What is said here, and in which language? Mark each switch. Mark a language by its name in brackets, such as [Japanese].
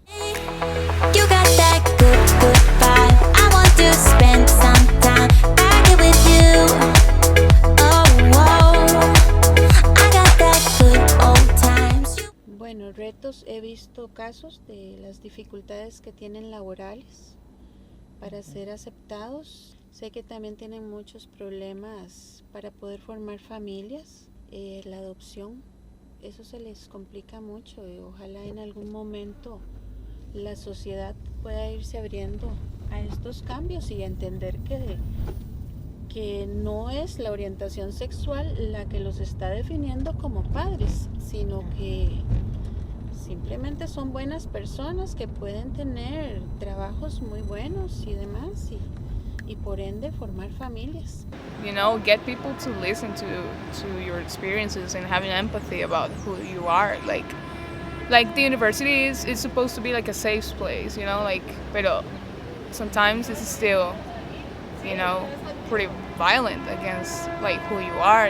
[English] You got that good, good vibe. I want to spend some time back here with you. Oh, whoa, I got that good old times. [Spanish] Bueno, retos, he visto casos de las dificultades que tienen laborales para ser aceptados. Sé que también tienen muchos problemas para poder formar familias. La adopción, eso se les complica mucho, y ojalá en algún momento la sociedad pueda irse abriendo a estos cambios y entender que no es la orientación sexual la que los está definiendo como padres, sino que simplemente son buenas personas que pueden tener trabajos muy buenos y demás, y por ende formar familias. [English] Get people to listen to your experiences and having empathy about who you are. Like the university is supposed to be like a safe place, pero sometimes it's still, you know, pretty violent against like who you are.